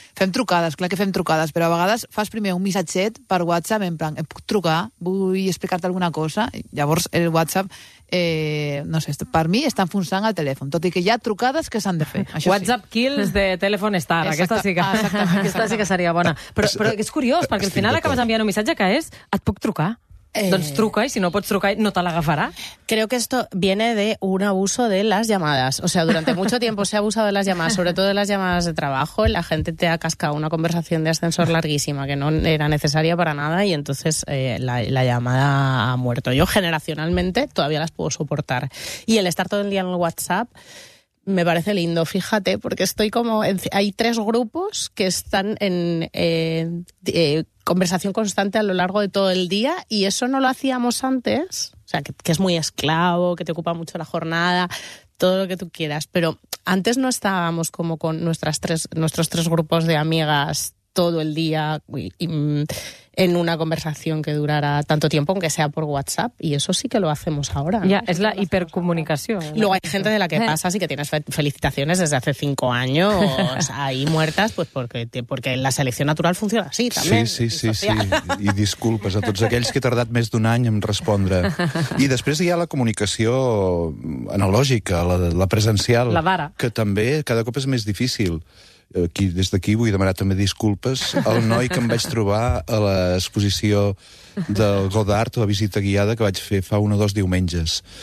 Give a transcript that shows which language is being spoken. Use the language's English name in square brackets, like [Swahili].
[Catalan] Fem trucades, clar que fem trucades, però a vegades fas primer un missatget per WhatsApp, en plan, et puc trucar, vull explicar-te alguna cosa, llavors el WhatsApp... no sé, per mi està enfonsant el telèfon, tot i que hi ha trucades que s'han de fer. Això WhatsApp sí. Kills de telèfon Star. Exacte, aquesta sí que seria bona. Però és curiós, perquè al final acabes enviant un missatge que és, et puc trucar. Doncs truca, i si no pots trucar, no te l'agafarà. [Spanish] Creo que esto viene de un abuso de las llamadas. O sea, durante mucho tiempo se ha abusado de las llamadas, sobre todo de las llamadas de trabajo, y la gente te ha cascado una conversación de ascensor larguísima, que no era necesaria para nada, y entonces la llamada ha muerto. Yo generacionalmente todavía las puedo soportar. Y el estar todo el día en el WhatsApp... Me parece lindo, fíjate, porque estoy como... Hay tres grupos que están en conversación constante a lo largo de todo el día y eso no lo hacíamos antes, o sea, que es muy esclavo, que te ocupa mucho la jornada, todo lo que tú quieras, pero antes no estábamos como con nuestros tres grupos de amigas todo el día y en una conversación que durara tanto tiempo, aunque sea por WhatsApp, y eso sí que lo hacemos ahora. Ya, ¿no? Es la hipercomunicación. Luego hay gente de la que pasa, así que tienes felicitaciones desde hace 5 años ahí muertas, pues porque la selección natural funciona así también. Sí. [Catalan] I disculpes a tots aquells que he tardat més d'un any en respondre. I després hi ha la comunicació analògica, la presencial. La vara. Que també cada cop és més difícil. Aquí, des d'aquí vull demanar també disculpes al noi que em vaig trobar a l'exposició del Godard, la visita guiada que vaig fer fa un o dos diumenges.